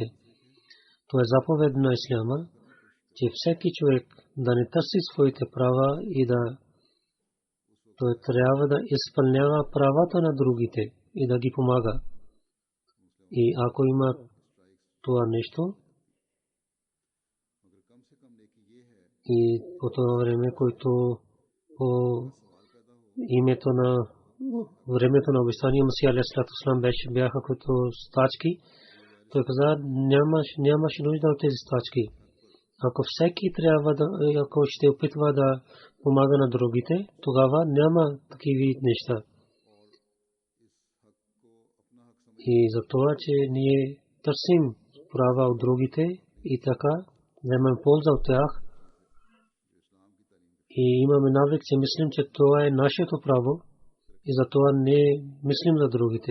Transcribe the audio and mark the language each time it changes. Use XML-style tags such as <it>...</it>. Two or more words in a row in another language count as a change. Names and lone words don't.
<bg>Това е заповед на исляма, че всеки човек да не търси своите права и да той трябва да изпълнява правата на другите и да ги помага. И ако има това нещо, и по това време, който по името на времето на обещания Масия</bg> <ar>عليه الصلاة والسلام</ar> <bg>бяха като стачки, той каза, нямаше нужда от тези стачки. Ако всеки трябва да, ако ще опитва да помага на другите, тогава няма такива неща. И за това, че ние търсим права от другите и така вземем полза от тях и имаме навик, че мислим, че това е нашето право и за това не мислим за другите.</bg>